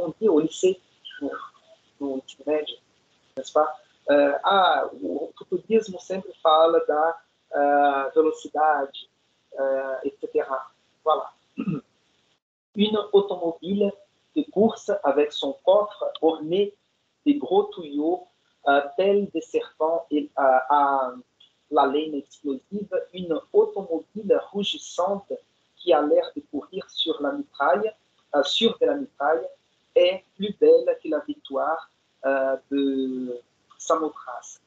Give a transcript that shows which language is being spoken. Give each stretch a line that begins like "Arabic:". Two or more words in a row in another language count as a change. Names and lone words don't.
French: au lycée,
Portuguese: no ensino médio,
French: n'est-ce pas?
Portuguese: O turismo sempre fala da velocidade, etc.
French: Voilà. Une automobile de course avec son coffre orné de gros tuyaux tels des serpents à la laine explosive, une automobile rougissante qui a l'air de courir sur de la mitraille, est plus belle que la victoire de Samothrace.